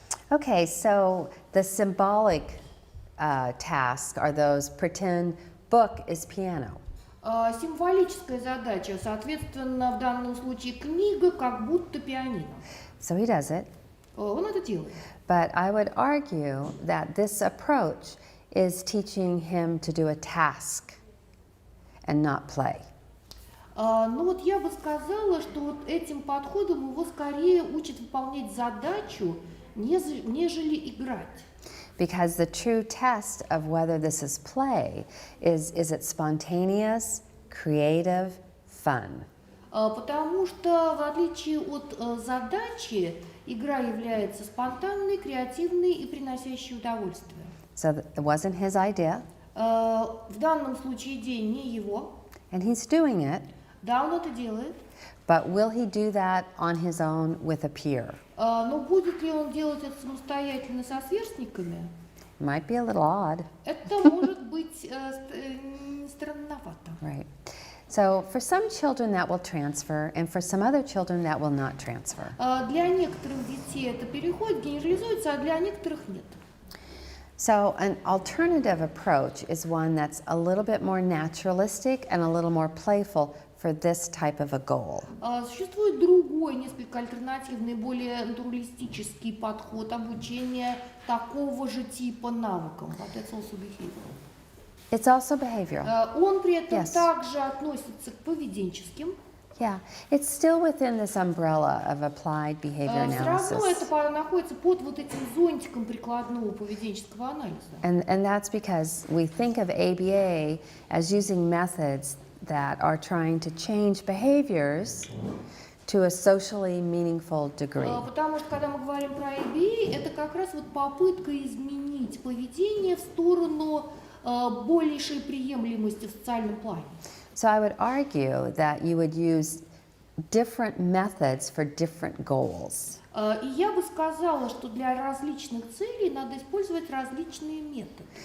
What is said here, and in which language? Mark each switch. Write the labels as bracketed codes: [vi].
[en] Okay, so the symbolic tasks are those pretend book is piano. [ru] Символическая задача, соответственно, в данном случае книга как будто пианино. [en] So he does it. [ru] Он это делает. [en] But I would argue that this approach is teaching him to do a task and not play. [ru] Ну вот я бы сказала, что вот этим подходом его скорее учат выполнять задачу, нежели играть. [en] Because the true test of whether this is play is it spontaneous, creative, fun? [ru] Потому что, в отличие от задачи, игра является спонтанной, креативной и приносящей удовольствие. [en] So it wasn't his idea. [ru] В данном случае идея не его. [en] And he's doing it. [ru] Да, он это делает. [en] But will he do that on his own with a peer? [ru] Но будет ли он делать это самостоятельно со сверстниками? [en] Might be a little odd. [ru] Это может быть странновато. [en] Right. So for some children that will transfer, and for some other children that will not transfer. [ru] Для некоторых детей это переходит, генерализуется, а для некоторых нет. [en] So an alternative approach is one that's a little bit more naturalistic and a little more playful for this type of a goal. [ru] Существует другой, несколько альтернативный, более натуралистический подход обучения такого же типа навыкам. [en] But that's also behavioral. It's also behavioral. [ru] Он при этом [en] Yes. [ru] также относится к поведенческим. [en] Yeah, it's still within this umbrella of applied behavior [ru] Все равно [en] analysis. [ru] это находится под вот этим зонтиком прикладного поведенческого анализа. [en] And that's because we think of ABA as using methods that are trying to change behaviors to a socially meaningful degree. [ru] Потому что, когда мы говорим про ABA, это как раз вот попытка изменить поведение в сторону большей приемлемости в социальном плане. [en] So I would argue that you would use different methods for different goals. [ru] И я бы сказала, что для различных целей надо использовать различные методы.